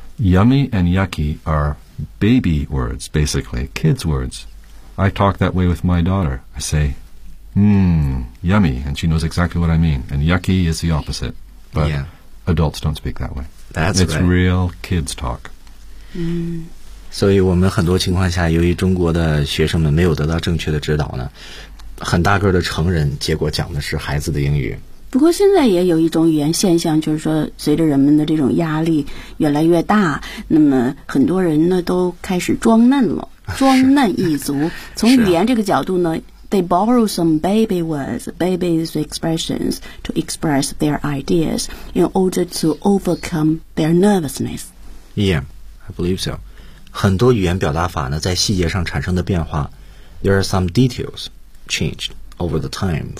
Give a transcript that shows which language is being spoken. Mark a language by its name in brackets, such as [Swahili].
[English] Yummy and yucky are baby words, basically, kids' words. I talk that way with my daughter. I say, yummy, and she knows exactly what I mean. And yucky is the opposite, but adults don't speak that way. That's right. It's real kids' talk. [Chinese] 所以我们很多情况下由于中国的学生们没有得到正确的指导呢，很大个的成人结果讲的是孩子的英语。不过现在也有一种语言现象，就是说随着人们的这种压力越来越大，那么很多人呢都开始装嫩了，装嫩一族。从语言这个角度呢 [English] They borrow some baby words, baby expressions to express their ideas in order to overcome their nervousness. Yeah, I believe so. [Chinese] 很多语言表达法呢在细节上产生的变化， [English] There are some details changed over the time.